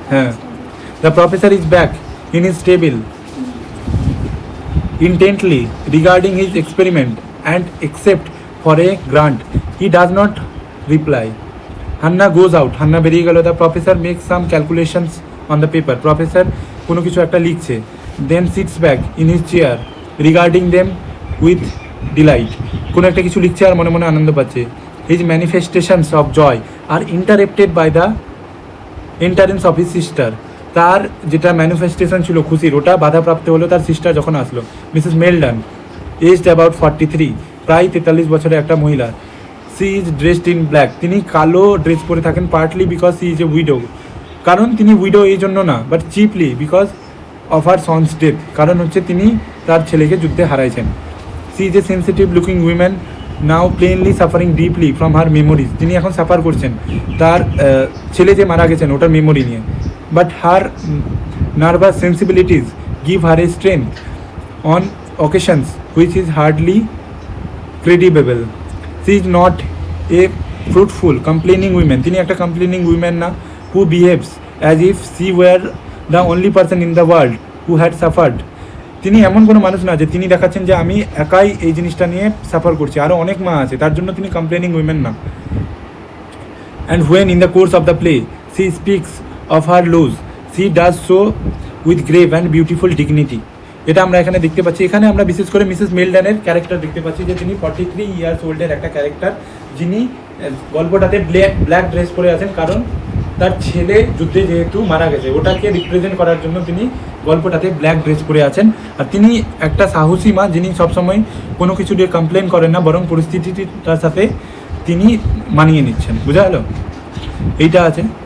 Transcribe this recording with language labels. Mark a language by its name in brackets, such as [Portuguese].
[English] হ্যাঁ the professor is back in his table intently regarding his experiment and except for a grunt he does not reply. Hanna goes out, Hanna [Bangla] বেরিয়ে গেল. [English] The professor makes some calculations on the paper. Professor [Bangla] কোনো কিছু একটা লিখছে, [English] then sits back in his chair regarding them with delight. [Bangla] কোনো একটা কিছু লিখছে আর মনে মনে আনন্দ পাচ্ছে. [English] His manifestations of joy are interrupted by the entrance of his sister. [Bangla] তার যেটা ম্যানিফেস্টেশন ছিল খুশির, ওটা বাধাপ্রাপ্ত হলো তার সিস্টার যখন আসলো. মিসেস মেলডন, [English] aged about 43, [Bangla] প্রায় 43 বছরের একটা মহিলা. [English] she is dressed in black, [Bangla] তিনি কালো ড্রেস পরে থাকেন, [English] partly because she is a widow, [Bangla] কারণ তিনি উইডো এই জন্য না, [English] but chiefly because of her son's death, [Bangla] কারণ হচ্ছে তিনি তার ছেলেকে যুদ্ধে হারাইছেন. [English] she is a sensitive looking women now plainly suffering deeply from her memories, [Bangla] তিনি এখন সাফার করছেন তার ছেলে যে মারা গেছেন ওটার মেমোরি নিয়ে. [English] But her nervous sensibilities give her a strength on occasions which is hardly credible. She is not a fruitful complaining woman. [Bangla] তিনি একটা complaining woman না, [English] who behaves as if she were the only person in the world who had suffered. [Bangla] তিনি এমন কোনো মানুষ না যে তিনি দেখাচ্ছেন যে আমি একাই এই জিনিসটা নিয়ে সাফার করছি, আরও অনেক মা আছে, তার জন্য তিনি complaining woman না. [English] And when in the course of the play she speaks of her loss, she does so with grave and beautiful dignity. [Bangla] এটা আমরা এখানে দেখতে পাচ্ছি. এখানে আমরা বিশেষ করে মিসেস মেলডনের ক্যারেক্টার দেখতে পাচ্ছি, যে তিনি 43 ইয়ার্স ওল্ডের একটা ক্যারেক্টার, যিনি গল্পটাতে ব্ল্যাক ড্রেস পরে আছেন, কারণ তার ছেলে যুদ্ধে যেহেতু মারা গেছে ওটাকে রিপ্রেজেন্ট করার জন্য তিনি গল্পটাতে ব্ল্যাক ড্রেস পরে আছেন. আর তিনি একটা সাহসী মা, যিনি সবসময় কোনো কিছু দিয়ে কমপ্লেন করেন না, বরং পরিস্থিতিটার সাথে তিনি মানিয়ে নিচ্ছেন. বোঝা গেল? এইটা আছে.